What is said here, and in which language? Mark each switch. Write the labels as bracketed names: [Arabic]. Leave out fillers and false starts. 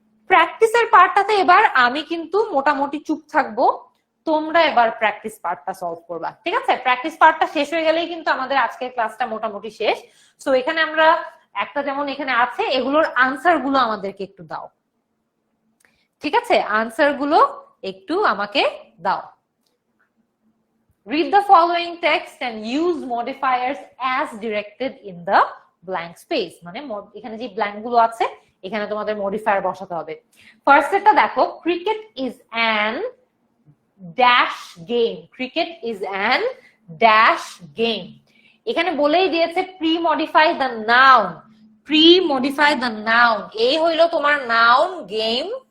[Bangla] প্র্যাকটিসের পার্টটাতে এবার আমি কিন্তু মোটামুটি চুপ থাকবো, তোমরা এবার প্র্যাকটিস পার্টটা সলভ করবা, ঠিক আছে? প্র্যাকটিস পার্টটা শেষ হয়ে গেলেই কিন্তু আমাদের আজকের ক্লাসটা মোটামুটি শেষ। সো এখানে আমরা একটা, যেমন এখানে আছে, এগুলোর আনসার গুলো আমাদেরকে একটু দাও, ঠিক আছে? আনসার গুলো একটু আমাকে দাও। [English] Read the following text and use modifiers as directed in the blank space, [Bangla] মানে এখানে যে ব্ল্যাঙ্ক গুলো আছে এখানে তোমাদের মডিফায়ার বসাতে হবে। [English] first [Bangla] এটা দেখো, [English] Cricket is an dash game, cricket is an dash game. [Bangla] এখানে বলেই দিয়েছে pre modify the noun, pre modify the noun, এই হইলো তোমার নাউন গেম।